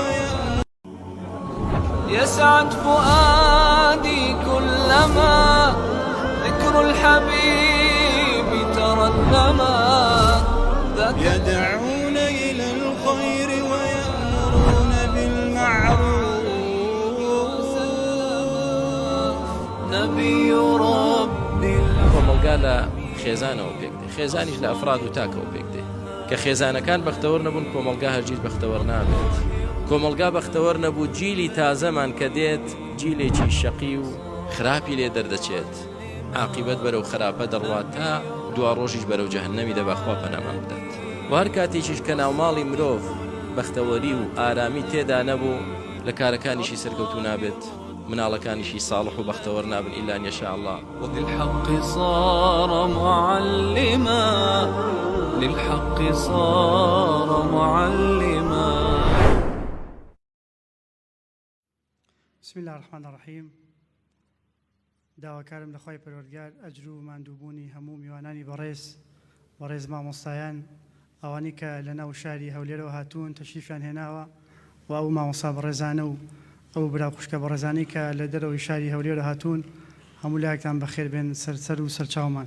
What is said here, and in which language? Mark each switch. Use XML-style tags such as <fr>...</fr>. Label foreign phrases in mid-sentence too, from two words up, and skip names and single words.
<ar>يسعد فؤادي كلما ذكر الحبيب ترنما. يدعون إلى الخير ويأمرون بالمعروف. نبي ربي</ar> <ckb>قال خێزانەوە پێک دێ، خێزانیش لە ئەفراد و تاکەوە پێک دێ کە خێزانەکان بەختەوەر نەبوون کۆمەڵگا هەرگیز بەختەوەر نابێت. کۆمەڵگا بەختەوەر نەبوو جیلی تازەمان کە دێت جیلێکی شەقی و خراپی لێ دەردەچێت، عاقیبەت بەرەو خراپە دەڕوات تا دوا ڕۆژیش بەرەو جەهەنەمی دەبەخوا پەنامان بدات. و هەر کاتێکیش کە ناوماڵی مرۆڤ بەختەوەری و ئارامی تێدا نەبوو لە کارەکانیشی سەرکەوتوو نابێت، مناڵەکانیشی ساڵح و بەختەوەر نابن</ckb> <ar>ئیلا ئن یەشاء الله. وبالحق صار معلما، للحق صار معلما. بسم الله الرحمن الرحيم.</ar> <ckb>داواکارم لەخوای پەروەردگار ئەجر و ماندووبوونی هەموو میوانانی بەڕێز مامۆستایان ئەوانی کە لە ناو شاری هەولێرەوە هاتوون تەشریفیان هێناوە و ئەو مامۆستا بەڕێزانە و ئەو برا خوشکە بەڕێزانەی کە لە دەرەوەی شاری هەولێرە هاتوون هەموو لایەکتان بەخێر بێن سەر و سەرچاومان.</ckb>